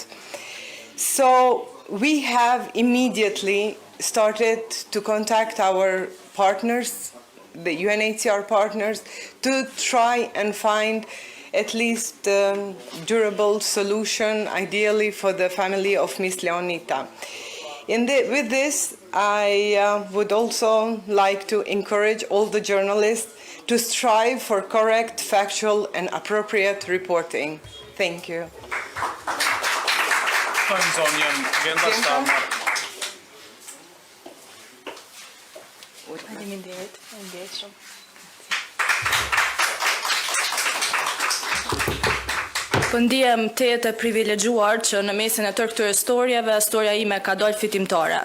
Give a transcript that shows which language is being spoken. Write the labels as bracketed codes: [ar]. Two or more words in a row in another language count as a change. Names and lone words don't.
[en] So we have immediately started to contact our partners, the UNHCR partners, to try and find at least a durable solution, ideally for the family of Miss Leonita. With this, I would also like to encourage all the journalists to strive for correct, factual, and appropriate reporting. Thank you. [sq] Po ndihem tetë e privilegjuar që në mesin e tërë këtyre historiave, historia ime ka dalë fitimtare.